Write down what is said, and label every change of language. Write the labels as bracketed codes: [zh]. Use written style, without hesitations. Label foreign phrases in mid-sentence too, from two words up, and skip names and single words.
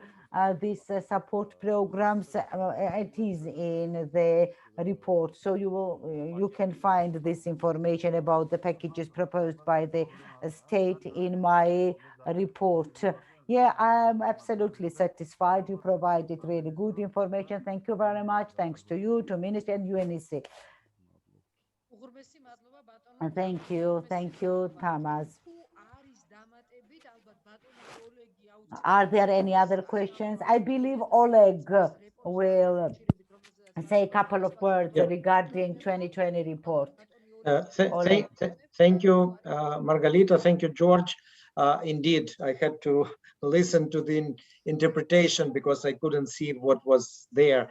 [en] These support programs, it is in the report, so you can find this information about the packages proposed by the state in my report. Yeah, I'm absolutely satisfied. You provided really good information. Thank you very much. Thanks to you, to Ministry and UNEC. [ka] უღრმესი მადლობა ბატონო. [en] Thank you, Tamas. [ka] თუ არის დამატებით, ალბათ ბატონი ოლეგი აუწყებს. [en] Are there any other questions? I believe Oleg will say a couple of words Yeah. regarding 2020 report. Thank you, Margalita. Thank you, George. Indeed, I had to listen to the interpretation because I couldn't see what was there.